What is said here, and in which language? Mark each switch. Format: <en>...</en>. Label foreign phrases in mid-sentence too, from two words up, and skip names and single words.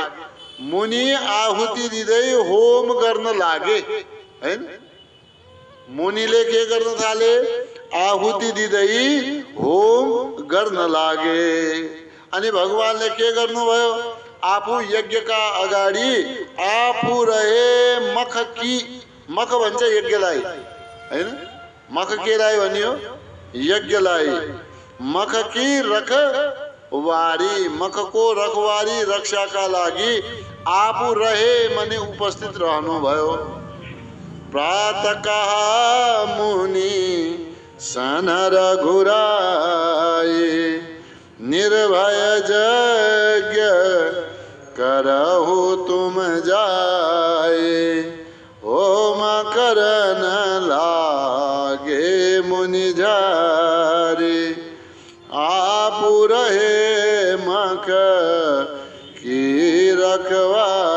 <ne>मुनि आहुति दिँदै होम गर्न लागे हैन। मुनिले के गर्न थाले? आहुति दिँदै होम गर्न लागे। अनि भगवानले के गर्नुभयो? आफू यज्ञका अगाडि आफू रहे</ne> <awa>मख की।</awa> <ne>मख भन्छ यज्ञलाई हैन। मख केलाई भनियो? यज्ञलाई।</ne> <awa>मख की रखवारी, मख को रखवारी</awa> <ne>रक्षा का लागि आफू रहे मने उपस्थित रहनु भयो।</ne> <awa>प्रातः कहा मुनि सन रघुराई निर्भय यज्ञ करहु तुम जाए। होम करन लागे मुनि झारी आपु रहे मख की रखवारी।</awa>